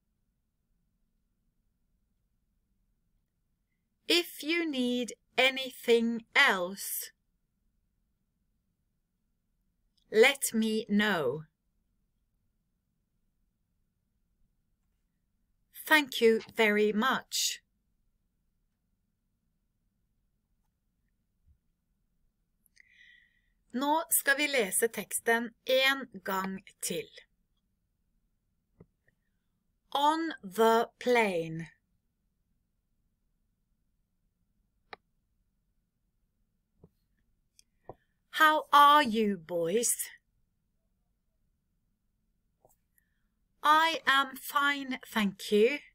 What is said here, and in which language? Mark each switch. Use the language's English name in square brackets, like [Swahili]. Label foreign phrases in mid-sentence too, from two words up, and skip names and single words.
[English] If you need anything else, let me know. Thank you very much. [Norwegian] Nå skal vi lese teksten en gang til. [English] On the plane. How are you, boys? I am fine, thank you.